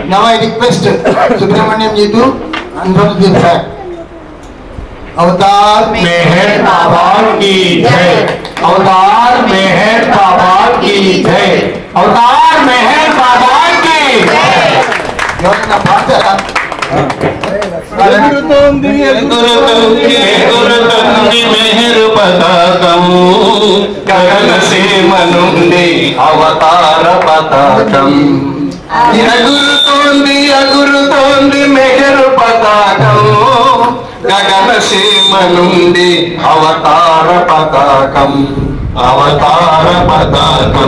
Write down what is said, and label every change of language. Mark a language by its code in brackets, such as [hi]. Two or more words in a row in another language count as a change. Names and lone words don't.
[en] I request Subramaniam ji to unroll the flag. [hi] अवतार मेहर बाबा की जय, अवतार मेहर बाबा की जय, अवतार मेहर बाबा की जय। [te] ఎవరైనా పాడతారా? ఎగురుతోంది మెహరు పతాకం, గగన సీమ నుండి అవతార పతాకం. ఎగురుతోంది మెహరు పతాకం, గగన సీమ నుండి అవతార పతాకం, అవతార పతాకం.